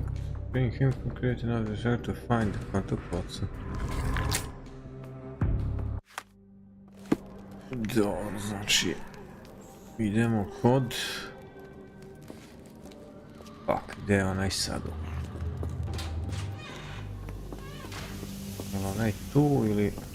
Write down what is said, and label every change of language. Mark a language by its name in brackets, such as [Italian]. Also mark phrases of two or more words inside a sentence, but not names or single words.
[English] Bring him to create another search to find the contact Watson. [Croatian] Dobro, znači idemo kod... Fuck, gdje je onaj sad? Je li onaj tu ili...